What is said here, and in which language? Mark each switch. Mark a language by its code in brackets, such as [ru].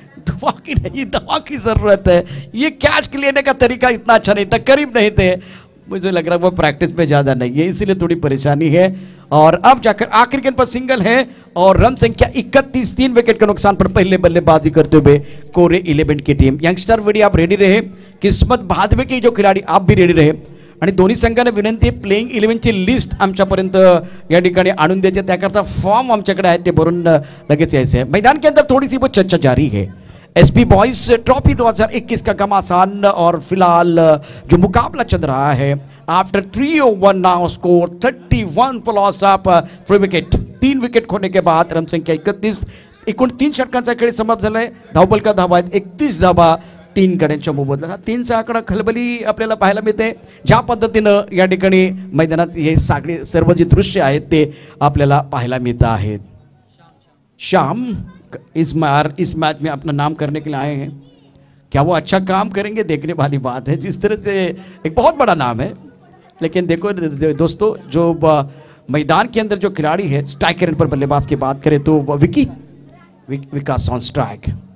[hi] दुआ की नहीं, दवा की जरूरत है. ये कैच लेने का तरीका इतना अच्छा नहीं था, करीब नहीं थे. मुझे लग रहा है वो प्रैक्टिस में ज्यादा नहीं है, इसीलिए थोड़ी परेशानी है. और अब जाकर आखिरी गेंद पर सिंगल है और रन संख्या 31. 3 विकेट के नुकसान पर पहले बल्लेबाजी करते हुए कोरे 11 की टीम. यंगस्टर वेडी आप रेडी रहे, किस्मत भादवे के जो खिलाडी आप भी रेडी रहे. [mr] आणि दोन्ही संघाने विनंती आहे प्लेइंग 11ची लिस्ट आमच्यापर्यंत या ठिकाणी आणून द्यायची, त्याकरता फॉर्म आमच्याकडे आहेत ते भरून लगेच यायचे आहे. [hi] मैदान के अंदर थोड़ी सी वो चर्चा जारी है. एसपी बॉयज ट्रॉफी 2021 का घमासान और फिलहाल जो मुकाबला चल रहा है [en] After 3 over now score 31 for loss of 3 wicket. [hi] 3 wicket खोने के बाद रन संख्या 31. [mr] एकूण 3 षटकांचा खेळ समाप्त झालाय. धावबल का धावा आहेत 31 धावा 3 गड्यांच्या मोबदल्यात. 3चा आकडा खलबली आपल्याला पाहायला मिळते. ज्या पद्धतीनं या ठिकाणी मैदानात हे सगळे सर्व जे दृश्य आहेत ते आपल्याला पाहायला मिळत आहेत. [hi] शाम इस मैच में अपना नाम करने के लिए आए हैं. क्या वो अच्छा काम करेंगे, देखने वाली बात है. जिस तरह से एक बहुत बड़ा नाम है, लेकिन देखो दोस्तों जो मैदान के अंदर जो खिलाड़ी है स्ट्राइकर पर बल्लेबाज की बात करें तो विकी विकास ऑन स्ट्राइक.